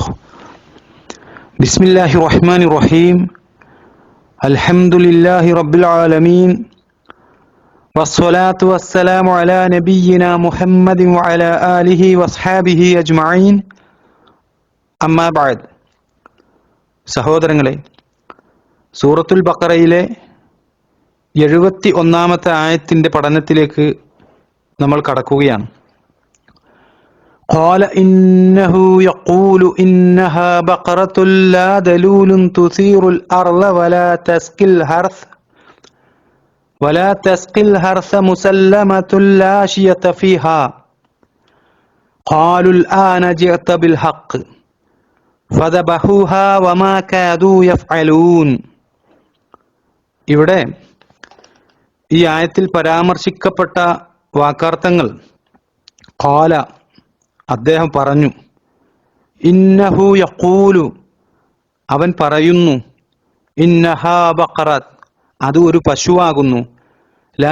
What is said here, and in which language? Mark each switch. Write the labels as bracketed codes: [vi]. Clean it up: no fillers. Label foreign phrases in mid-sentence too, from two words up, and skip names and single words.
[ar] بسم الله الرحمن الرحيم. الحمد لله رب العالمين والصلاة والسلام على نبينا محمد وعلى آله وصحابه أجمعين. أما بعد. [ml] സഹോദരങ്ങളെ, സൂറത്തുൽ ബഖറയിലെ 71-ാമത്തെ ആയത്തിന്റെ പഠനത്തിലേക്ക് നമ്മൾ കടക്കുകയാണ്. [ar] قال إنه يقول إنها بقرة لا ذلول تثير الأرض ولا تسقي الحرث مسلمة لا شية فيها قالوا الآن جئت بالحق فذبحوها وما كادوا يفعلون. [ml] ഇവിടെ ഈ ആയത്തിൽ പരാമർശിക്കപ്പെട്ട വാക്കാർത്ഥങ്ങൾ ഖാല, അദ്ദേഹം പറഞ്ഞു, [ar] إنه يقول, [ml] അവൻ പറയുന്നു, [ar] إنها بقرة, [ml] അത് ഒരു പശുവാകുന്നു, ലാ